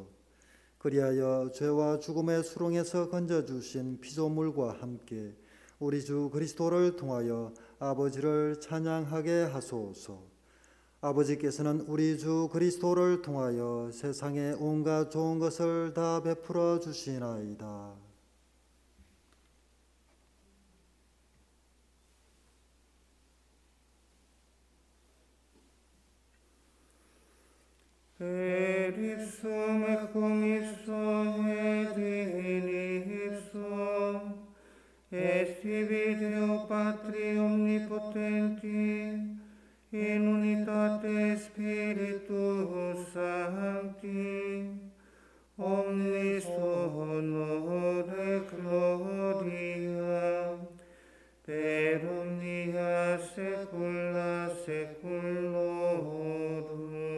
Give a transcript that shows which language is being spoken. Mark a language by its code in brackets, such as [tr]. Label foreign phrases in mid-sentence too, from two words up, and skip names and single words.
[ko] 그리하여 죄와 죽음의 수렁에서 건져주신 피조물과 함께 우리 주 그리스도를 통하여 아버지를 찬양하게 하소서. 아버지께서는 우리 주 그리스도를 통하여 세상에 온갖 좋은 것을 다 베풀어 주시나이다. [la] Per ipsum et cum ipso et in ipso est tibi Deo Patri omnipotenti in unitate Spiritus Sancti omnis honor et gloria per omnia saecula saeculorum.